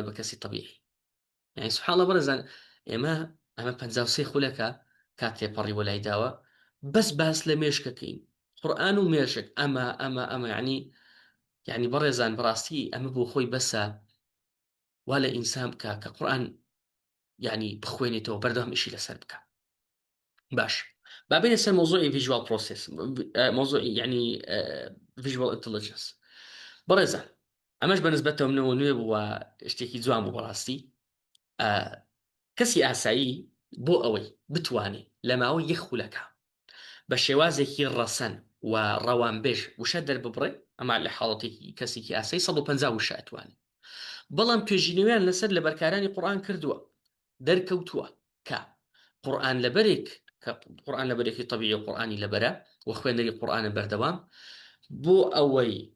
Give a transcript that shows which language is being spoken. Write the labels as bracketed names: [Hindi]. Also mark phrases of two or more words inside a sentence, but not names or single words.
[Central Kurdish] بە کەسی طبیعی یعنی [Arabic] سبحان الله [Central Kurdish] بەڕێزان ئێمە 53 خولەکە کات تێپەڕی وەلای داوە بەس باس لە مێشکەکەین قورئان و مێشک ئەمە یعنی بەڕێزان بەڕاستی ئەمە بۆ خۆی بەسە وا لە ئینسان بکە کە قورئان یعنی بخوێنێتەوە بەردەوام ئیشی لەسەر بکە باش بابێنە سەر مۆزوعی [English] visual process [Central Kurdish] مۆزوعی یعنی [English] visual intelligence [Central Kurdish] بەڕێزان ئەمەش بەنسبەتەوە منەوە نوێ بووە شتێکی جوان بوو بەڕاستی کەسی ئاسایی بۆ ئەوەی بتوانێت لە ماوەی یەک خولەکە بە شێوازێکی ڕەسەن و ڕەوانبێژ وشە دەرببڕێ ئەما لە حاڵەتێکی کەسێکی ئاسایی 150 وشە ئەتوانێت بەڵام توێژینەوەیان لەسەر لە بەرکارانی قورئان کردووە دەرکەوتووە کە قورئان لەبەرێک کە قورئان لەبەرێکی طبیعی و قورئانی لەبەرە و خوێندنەری قورئانە بەردەوام بۆ ئەوەی